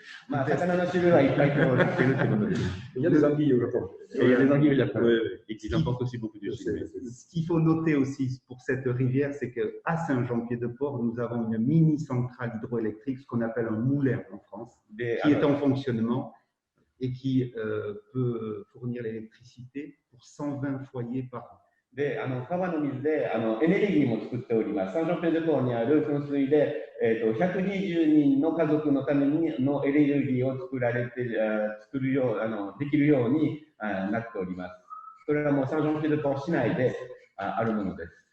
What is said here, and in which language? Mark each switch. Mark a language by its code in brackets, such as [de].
[ja] 魚の種類はいっぱい通ってるってことです。 [fr] Il y a des anguilles au Japon. Il y a des anguilles au Japon. Et qui apportent aussi beaucoup de sucre. Ce qu'il faut noter aussi pour cette rivière, c'est qu'à Saint-Jean-Pied-de-Port, nous avons une mini centrale hydroélectrique, ce qu'on appelle un moulin en France, qui est en fonctionnement et qui peut fournir l'électricité pour 120 foyers par an. [ja] で、川の水でエネルギーも作っております。サンジョンペデポーにある噴水で、120人の家族のためのエネルギーを作るようできるようになっております。それはもうサンジョンペデポー市内であるものです。